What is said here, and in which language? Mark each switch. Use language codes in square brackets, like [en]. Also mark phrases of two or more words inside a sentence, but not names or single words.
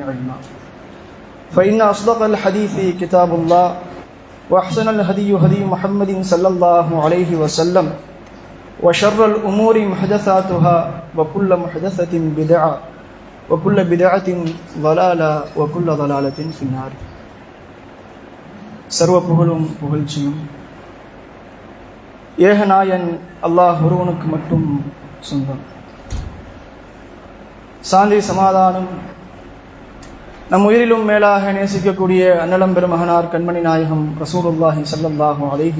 [ar] علما فإن أصدق الحديث كتاب الله وأحسن الهدي هدي محمد صلى الله عليه وسلم وشر الأمور محدثاتها وكل محدثة بدعة وكل بدعة ضلالة وكل ضلالة في النار [ta] சர்வ புகழும் புகழ்ச்சியும் ஏகநாயன் அல்லாஹ் ஒருவனுக்கு மட்டும் சொந்தம். சாந்தி சமாதானம் நம் உயிரிலும் மேலாக நேசிக்கக்கூடிய அன்னலம் பெருமகனார் கண்மணி நாயகம் [ar] رسول الله صلى الله عليه